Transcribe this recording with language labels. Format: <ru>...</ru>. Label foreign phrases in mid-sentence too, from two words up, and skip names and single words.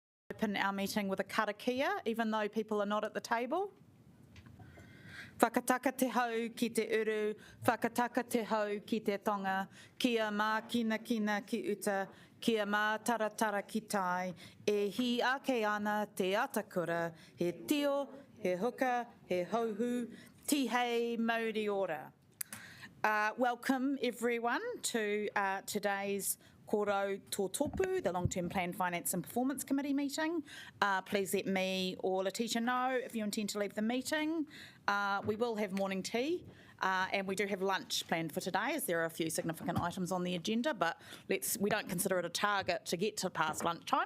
<en>Open our meeting with a karakia, even though people are not at the table.</en> <mi>Whakataka te hau ki te uru, whakataka te hau ki te tonga, kia mā kina kina ki uta, kia mā taratara ki tai, e hi ake ana te atakura, he tio, he huka, he hauhu, tihei mauri ora.</mi> <en>Welcome everyone to today's Kōrau Tōtōpū, the Long-Term Plan Finance and Performance Committee meeting. Please let me or Letitia know if you intend to leave the meeting. We will have morning tea and we do have lunch planned for today, as there are a few significant items on the agenda, but we don't consider it a target to get to past lunchtime.</en>